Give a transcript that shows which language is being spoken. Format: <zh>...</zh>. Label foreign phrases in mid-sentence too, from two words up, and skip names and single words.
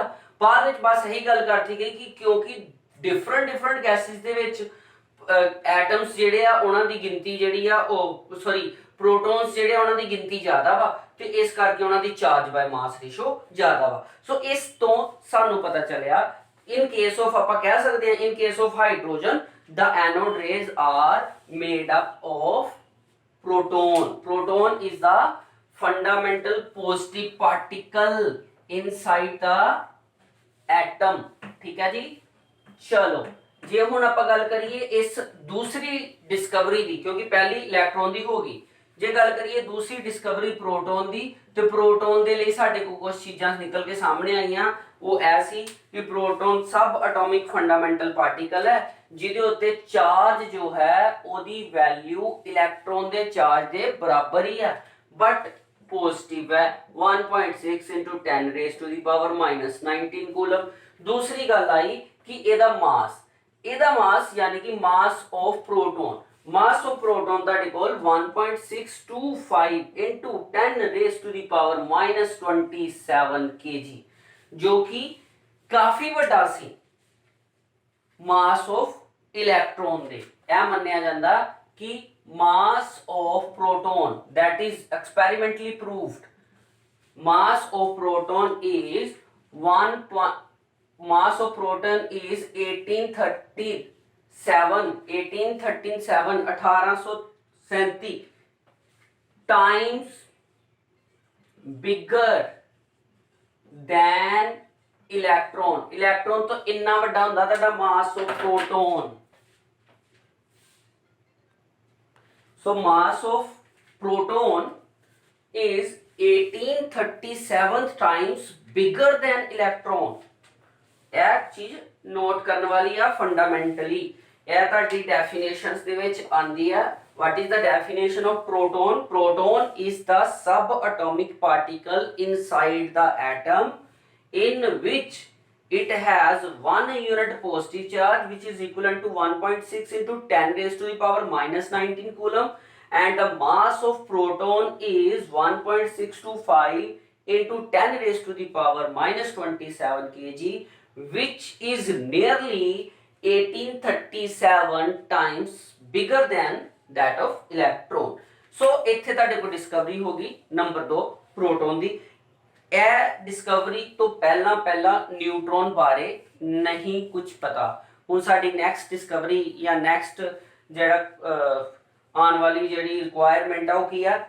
<pa>ਬਾਅਦ ਵਿੱਚ ਬਸ ਇਹੀ ਗੱਲ ਕਰਤੀ ਗਈ ਕਿ ਕਿਉਂਕਿ</pa> <en>different gases</en> <pa>ਦੇ ਵਿੱਚ ਐਟਮਸ ਜਿਹੜੇ ਆ ਉਹਨਾਂ ਦੀ ਗਿਣਤੀ ਜਿਹੜੀ ਆ ਉਹ</pa> <en>sorry protons</en> <pa>ਜਿਹੜੇ ਆ ਉਹਨਾਂ ਦੀ ਗਿਣਤੀ ਜ਼ਿਆਦਾ ਵਾ ਤੇ ਇਸ ਕਰਕੇ ਉਹਨਾਂ ਦੀ</pa> <en>charge by mass ratio</en> <pa>ਜ਼ਿਆਦਾ ਵਾ। ਸੋ ਇਸ ਤੋਂ ਸਾਨੂੰ ਪਤਾ ਚੱਲਿਆ</pa> <en>in case of</en> <pa>ਆਪਾਂ ਕਹਿ ਸਕਦੇ ਹਾਂ</pa> <en>in case of hydrogen the anode rays are made up of proton. Proton is the fundamental positive particle inside the atom।</en> <hi>ठीक है जी।</hi> <pa>चलो ਜੇ ਹੁਣ ਆਪਾਂ ਗੱਲ ਕਰੀਏ ਇਸ ਦੂਸਰੀ ਡਿਸਕਵਰੀ ਦੀ, ਕਿਉਂਕਿ ਪਹਿਲੀ ਇਲੈਕਟ੍ਰੋਨ ਦੀ ਹੋ ਗਈ, ਜੇ ਗੱਲ ਕਰੀਏ ਦੂਸਰੀ ਡਿਸਕਵਰੀ ਪ੍ਰੋਟੋਨ ਦੀ, ਤੇ ਪ੍ਰੋਟੋਨ ਦੇ ਲਈ ਸਾਡੇ ਕੋਲ ਕੁਝ ਚੀਜ਼ਾਂ ਨਿਕਲ ਕੇ ਸਾਹਮਣੇ ਆਈਆਂ। ਉਹ ਐ ਸੀ ਕਿ ਪ੍ਰੋਟੋਨ</pa> <en>sub atomic fundamental particle</en> <pa>ਹੈ ਜਿਹਦੇ ਉੱਤੇ ਚਾਰਜ ਜੋ ਹੈ ਉਹਦੀ ਵੈਲਿਊ ਇਲੈਕਟ੍ਰੋਨ ਦੇ ਚਾਰਜ ਦੇ ਬਰਾਬਰ ਹੀ ਹੈ,</pa> <en>but positive</en> <pa>ਹੈ</pa> <en>1.6 into 10 raised to the power minus 19</en> <pa>ਕੂਲਮ। ਦੂਸਰੀ ਗੱਲ ਆਈ ਕਿ ਇਹਦਾ ਮਾਸ ਯਾਨੀ ਕਿ</pa> <en>mass of proton, mass of proton that equal 1.625 into 10 raised to the power minus 27 kg,</en> <hi>जो कि काफी</hi> <pa>ਵੱਡਾ ਸੀ</pa> <en>mass of electron ਦੇ।</en> <pa>ਇਹ ਮੰਨਿਆ ਜਾਂਦਾ ਕਿ</pa> <en>mass of proton that is experimentally proved, mass of proton is 1837 times bigger than electron।</en> <pa>ਇਲੈਕਟ੍ਰੋਨ ਤਾਂ ਇੰਨਾ ਵੱਡਾ ਹੁੰਦਾ ਤੁਹਾਡਾ</pa> <en>mass of proton। so mass of proton is 1837 times bigger than electron।</en> <pa>ਇਹ ਚੀਜ਼ ਨੋਟ ਕਰਨ ਵਾਲੀ ਆ ਫੰਡਾਮੈਂਟਲੀ। ਇਹ ਤੁਹਾਡੀ ਡੈਫੀਨੇਸ਼ਨਸ ਦੇ ਵਿੱਚ ਆਂਦੀ ਆ।</pa> <en>what is the definition of proton? Proton is the subatomic particle inside the atom in which it has 1 unit positive charge which is equivalent to 1.6 into 10 raised to the power minus 19 coulomb, and the mass of proton is 1.625 into 10 raised to the power minus 27 kg, which is nearly 1837 times bigger than that of electron।</en> <pa>so ਇੱਥੇ ਤੁਹਾਡੇ ਕੋਲ ਡਿਸਕਵਰੀ ਹੋ ਗਈ ਨੰਬਰ 2 ਪ੍ਰੋਟੋਨ ਦੀ। ਇਹ ਡਿਸਕਵਰੀ ਤੋਂ ਪਹਿਲਾਂ ਨਿਊਟਰੋਨ ਬਾਰੇ ਨਹੀਂ ਕੁਝ ਪਤਾ। ਹੁਣ ਸਾਡੀ</pa> <en>next discovery</en> <pa>ਜਾਂ ਨੈਕਸਟ ਜਿਹੜਾ ਆਉਣ ਵਾਲੀ ਜਿਹੜੀ ਰਿਕੁਆਇਰਮੈਂਟ ਆ ਉਹ ਕੀ ਆ?</pa>